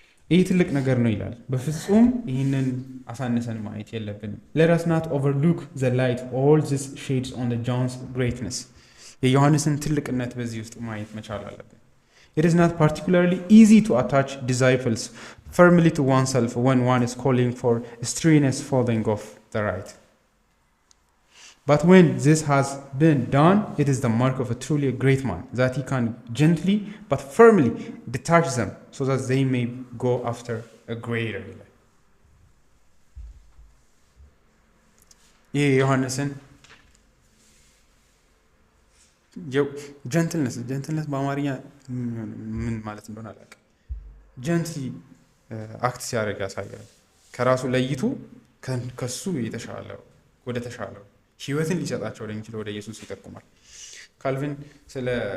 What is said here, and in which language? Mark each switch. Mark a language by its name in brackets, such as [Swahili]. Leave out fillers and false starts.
[Amharic] ይህ ትልቅ ነገር ነው ይላል። በፍጹም ይህንን አሳነሰን ማየት የለብንም። [English] let us not overlook the light all this shades on the John's greatness። [Amharic] የዮሐንስን ትልቅነት በዚህ ውስጥ ማየት መቻል አለብን። [English] it is not particularly easy to attach disciples firmly to oneself when one is calling for strenuous following of the right። But when this has been done, it is the mark of a truly great man, that he can gently but firmly detach them, so that they may go after a greater life. [Amharic] ይህ ዮሐንስን ጀንትልነስ በአማርኛ ምን ማለት እንደሆነ አላውቅም። ጀንትሊ አክት ሲያደርግ ያሳያል። ከራሱ ለይቱ ከሱ የተሻለው ወደ ተሻለው ህይወትን ሊሰጣቸው ወደሚችለው ወደ ኢየሱስ ይጠቁማል። ካልቪን ስለ